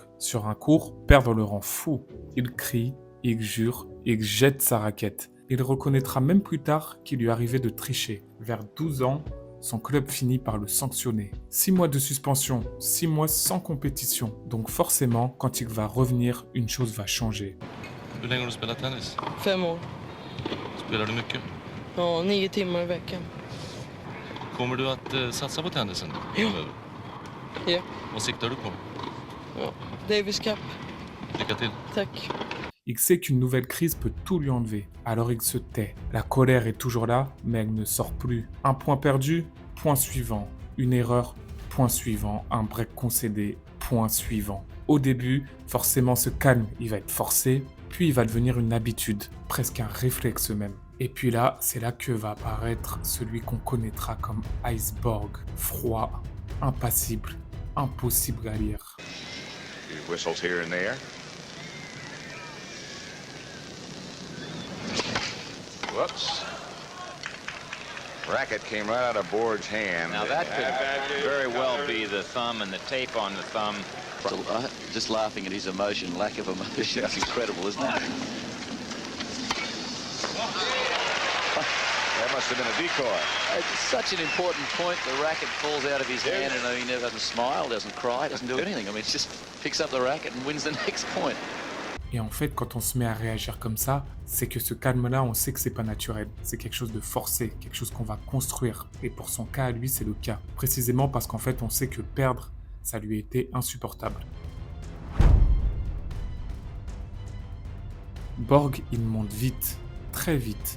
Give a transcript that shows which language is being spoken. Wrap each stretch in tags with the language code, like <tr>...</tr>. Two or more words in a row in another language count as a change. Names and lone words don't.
<fr>Sur un court, perdre le rend fou. Il crie, il jure, il jette sa raquette. Il reconnaîtra même plus tard qu'il lui arrivait de tricher. Vers 12 ans, son club finit par le sanctionner. 6 mois de suspension, 6 mois sans compétition. Donc forcément, quand il va revenir, une chose va changer.</fr> <sv>Hur länge har du spelat tennis? 5 år. Spelar du mycket? Ja, 9 timmar i veckan. Kommer du att satsa på tennisen? Ja. Ja. Vad siktar du på? Ja. Davis Cup. Lycka till. Tack.</sv> <fr>Il sait qu'une nouvelle crise peut tout lui enlever, alors il se tait. La colère est toujours là, mais elle ne sort plus. Un point perdu, point suivant. Une erreur, point suivant. Un break concédé, point suivant. Au début, forcément ce calme, il va être forcé, puis il va devenir une habitude, presque un réflexe même. Et puis là, c'est là que va apparaître celui qu'on connaîtra comme Iceborg, froid, impassible, impossible à lire.</fr> <en>Few whistles here and there. Whoops. Racket came right out of Borg's hand. Now that could very well be the thumb and the tape on the thumb. Just laughing at his emotion, lack of emotion. It's incredible, isn't it? That must have been a decoy. It's such an important point. The racket falls out of his hand and he never doesn't smile, doesn't cry, doesn't do anything. I mean, he just picks up the racket and wins the next point.</en> <fr>Et en fait, quand on se met à réagir comme ça, c'est que ce calme-là, on sait que c'est pas naturel. C'est quelque chose de forcé, quelque chose qu'on va construire. Et pour son cas, à lui, c'est le cas. Précisément parce qu'en fait, on sait que perdre, ça lui était insupportable. Borg, il monte vite, très vite.</fr>